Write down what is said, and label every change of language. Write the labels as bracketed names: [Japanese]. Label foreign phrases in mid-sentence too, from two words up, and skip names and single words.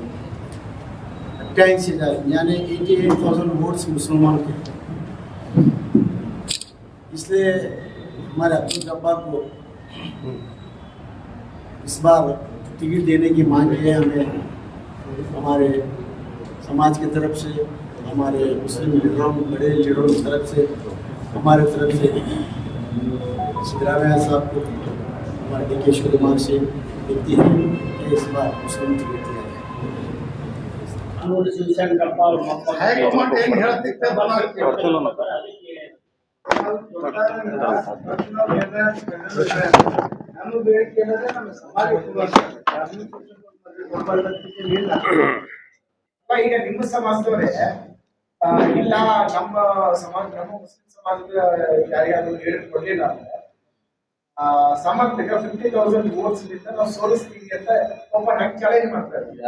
[Hindi] 28,000 यानी 88,000 वोट्स मुसलमान के, इसलिए हमारे अब्दुल जब्बार को इस बार टिकट देने की मांग है हमें हमारे समाज की तरफ से, हमारे मुस्लिम लीडरों बड़े लीडरों की तरफ से, हमारे तरफ से सिद्धरामैया साहब को, हमारे DK शिवकुमार से विनती है कि इस बार मुस्लिम टिकट दिया जाए। [Kannada] ಹೈಕಮಾಂಡ್ ಏನು ಹೇಳ್ತಿತ್ತೆ ನಮ್ಮ ಬೇಡಿಕೆ ಏನಂದ್ರೆ ನಮ್ಮ ಸಮಾಜ ಈಗ ನಿಮ್ಮ ಸಮಾಜದವರೇ ಇಲ್ಲ ನಮ್ಮ ಸಮಾಜ ನಮ್ಮ ಮುಸ್ಲಿಂ ಸಮಾಜದ ಯಾರ್ಯಾರು ಹೇಳಿಕೊಡ್ಲಿಲ್ಲ ಅಂದ್ರೆ ಸಮರ್ಥಕ 50,000 ವೋಟ್ಸ್ ನಿಂದ ನಾವು ಸೋಲಿಸ್ತೀವಿ ಅಂತ ಓಪನ್ ಆಗಿ ಚಾಲೆಂಜ್ ಮಾಡ್ತಾರೆ.